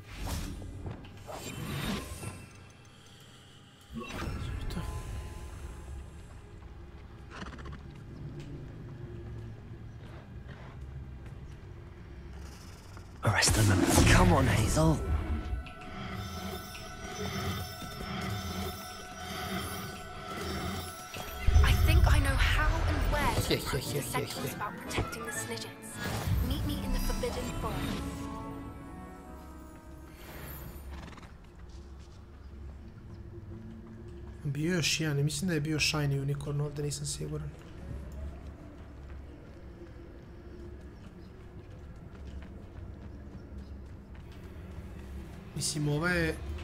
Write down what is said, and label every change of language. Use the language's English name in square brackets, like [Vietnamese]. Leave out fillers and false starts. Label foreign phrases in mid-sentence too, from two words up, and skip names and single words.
[English] Arrest them. Come on, Hazel. I think I know how and where to find the essentials about protecting the Snidgets. Meet me in the Forbidden Forest. [Serbian] Bio još jedan, mislim da je bio [English] shiny unicorn [Serbian] ovdje, nisam siguran. Mislim, ova je...